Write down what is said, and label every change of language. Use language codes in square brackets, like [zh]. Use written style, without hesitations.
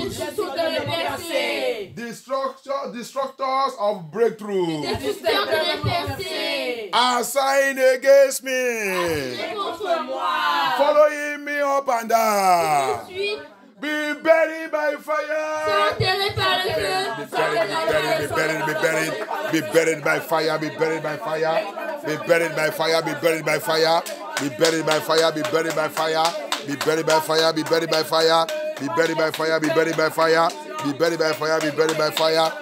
[fr] Destruction de mes percées. [en] Destructors of breakthrough. [fr] Destruction de mes percées. [en] Assigned against me. [fr] Contre moi. [en] Following me up and down. [fr] Ensuite, [en] Be buried by fire. [fr] enterré par le feu. [en] Be buried by fire. Be buried by fire. Be buried by fire. Be buried by fire. Be buried by fire. Be buried by fire. Be buried by fire. Be buried by fire. Be buried by fire. Be buried by fire. Be buried by fire. Be buried by fire.